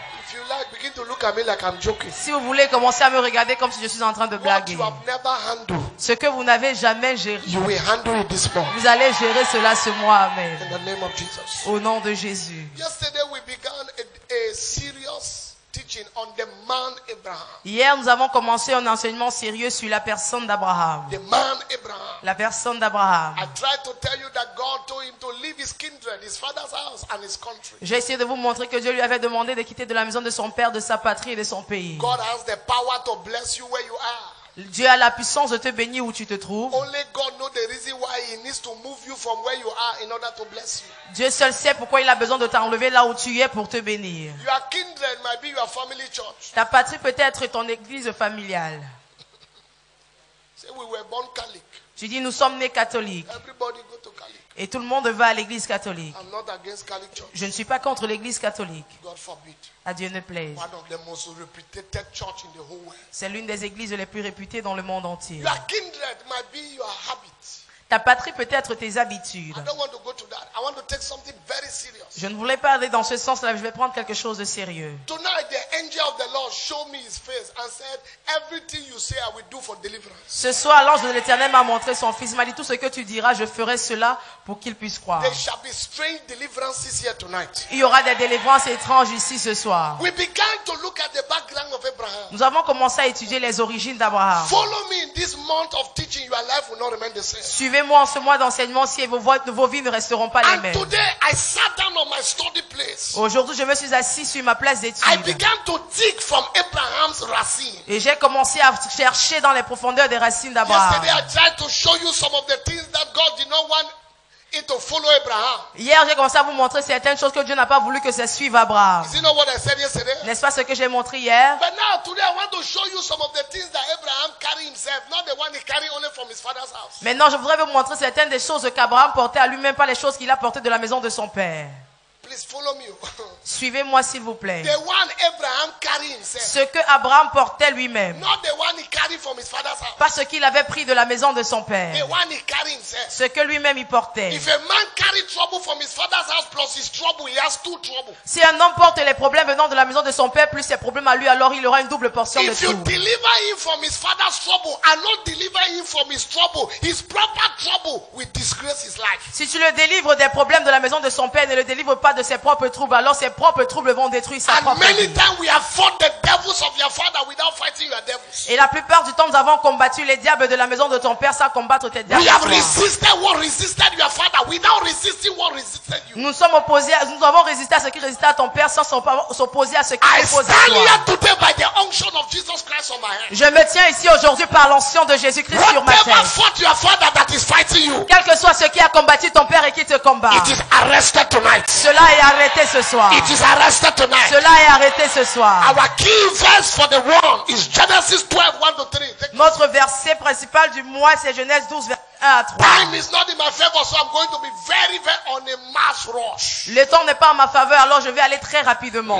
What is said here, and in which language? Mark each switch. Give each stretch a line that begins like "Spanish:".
English: If you like, begin to look at me like I'm joking.
French: Si vous voulez commencer à me regarder comme si je suis en train de
English: What
French: blaguer,
English: you have never handled,
French: ce que vous n'avez jamais géré,
English: you will handle it this month.
French: vous allez gérer cela ce mois.
English: Amen. In the name of Jesus.
French: Au nom de Jésus.
English: Yesterday we began a serious teaching on the man Abraham.
French: Hier, nous avons commencé un enseignement sérieux sur la personne d'Abraham.
English: The man Abraham.
French: La personne d'Abraham.
English: I tried to tell you that God told him to leave his kindred, his father's house, and his country.
French: J'ai essayé de vous montrer que Dieu lui avait demandé de quitter de la maison de son père, de sa patrie et de son pays.
English: God has the power to bless you where you are.
French: Dieu a la puissance de te bénir où tu te trouves.
English: Only God knows the reason why He needs to move you from where you are in order to bless you.
French: Dieu seul sait pourquoi il a besoin de t'enlever là où tu es pour te bénir.
English: Your kindred might be your family church.
French: Ta patrie peut être ton église familiale.
English: Say we were born Catholic.
French: Tu dis nous sommes nés catholiques
English: Everybody go to Catholic.
French: et tout le monde va à l'église catholique.
English: I'm not against Catholic church.
French: Je ne suis pas contre l'église catholique.
English: God forbid.
French: À Dieu ne plaise.
English: One of the most reputed church in the whole world.
French: C'est l'une des églises les plus réputées dans le monde entier.
English: Your kindred might be your habit.
French: Ta patrie peut être tes habitudes.
English: I don't want to go to that. I want to take something very serious.
French: Je ne voulais pas aller dans ce sens-là, je vais prendre quelque chose de sérieux.
English: Tonight the angel of the Lord showed me his face and said, everything you say I will do for deliverance.
French: Ce soir, l'ange de l'Éternel m'a montré son fils. Il m'a dit, tout ce que tu diras, je ferai cela pour qu'il puisse croire.
English: There shall be strange deliverances here tonight.
French: Il y aura des délivrances étranges ici ce soir.
English: We began to look at the background of Abraham.
French: Nous avons commencé à étudier les origines d'Abraham.
English: Follow me in this month of teaching. Your life will not remain the same.
French: Suivez-moi en ce mois d'enseignement si vos vies ne resteront pas les
English: And
French: mêmes.
English: today I sat down on my study place.
French: Aujourd'hui, je me suis assis sur ma place
English: I
French: d'étude.
English: began to dig from Abraham's racine.
French: Et j'ai commencé à chercher dans les profondeurs des racines d'Abraham.
English: Yesterday I tried to show you some of the things that God did not want it to follow Abraham.
French: Hier, j'ai commencé à vous montrer certaines choses que Dieu n'a pas voulu que ça suive Abraham.
English: Is it not what I said yesterday?
French: N'est-ce pas ce que j'ai montré hier?
English: But now today I want to show you some of the things that Abraham carried himself, not the one he carried only from his father's house.
French: Maintenant, je voudrais vous montrer certaines des choses qu'Abraham portait à lui-même, pas les choses qu'il a portées de la maison de son père.
English: Please follow me.
French: Suivez-moi, s'il vous plaît.
English: The one Abraham carried himself,
French: Ce que Abraham portait lui-même,
English: not the one he carried from his father's house.
French: pas ce qu'il avait pris de la maison de son
English: The
French: père.
English: one he carried himself.
French: Ce que lui-même il portait.
English: If a man carried trouble from his father's house plus his trouble, he has two trouble.
French: Si un homme porte les problèmes venant de la maison de son père plus ses problèmes à lui, alors il aura une double portion de
English: If you
French: tout.
English: deliver him from his father's trouble and not deliver him from his trouble, his proper trouble will disgrace his life.
French: Si tu le délivres des problèmes de la maison de son père et ne le délivres pas de ses propres troubles, alors ses propres troubles vont détruire sa
English: And
French: propre
English: many
French: vie.
English: times we have fought the devils of your father without fighting your devils.
French: Et la plupart du temps, nous avons combattu les diables de la maison de ton père sans combattre tes diables.
English: We have
French: de toi.
English: resisted what resisted your father without resisting what resisted you.
French: Nous avons résisté à ce qui résistait à ton père sans s'opposer à ce qui
English: I
French: s'oppose à
English: stand
French: toi.
English: here today by the unction of Jesus Christ on my head.
French: Je me tiens ici aujourd'hui par l'onction de Jésus-Christ sur ma
English: Whatever
French: tête.
English: fought your father that is fighting you,
French: Quel que soit ce qui a combattu ton père et qui te combat,
English: it is arrested tonight.
French: cela est arrêté ce soir.
English: It is arrested tonight.
French: Cela est arrêté ce soir.
English: Our key verse for the world is Genesis 12, 1-3.
French: Notre verset principal du mois, c'est Genèse 12, verset 1 à 3.
English: Time is not in my favor, so I'm going to be very on a mass rush.
French: Le temps n'est pas en ma faveur, alors je vais aller très rapidement.